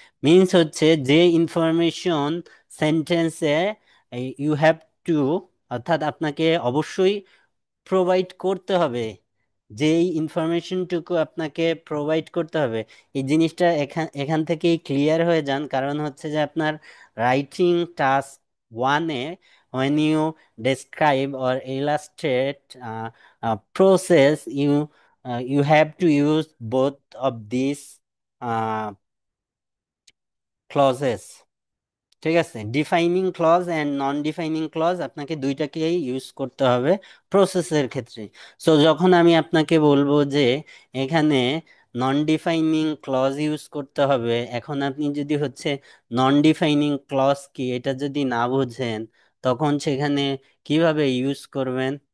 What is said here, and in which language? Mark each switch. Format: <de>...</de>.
<bn>Means হচ্ছে যে information সেন্টেন্সে ইউ হ্যাভ টু, অর্থাৎ আপনাকে অবশ্যই প্রোভাইড করতে হবে, যেই ইনফরমেশনটুকু আপনাকে প্রোভাইড করতে হবে, এই জিনিসটা এখান এখান থেকেই ক্লিয়ার হয়ে যান। কারণ হচ্ছে যে আপনার রাইটিং টাস্ক ওয়ানে,</bn> <en>when you describe or illustrate process, you you have to use both of these clauses,</en> <bn>ঠিক আছে? Defining clause and non defining clause আপনাকে দুইটাকেই ইউজ করতে হবে প্রসেসের ক্ষেত্রে। সো যখন আমি আপনাকে বলবো যে এখানে নন ডিফাইনিং ক্লজ ইউজ করতে হবে, এখন আপনি যদি হচ্ছে নন ডিফাইনিং ক্লজ কি এটা যদি না বুঝেন, তখন সেখানে কিভাবে ইউজ করবেন?</bn>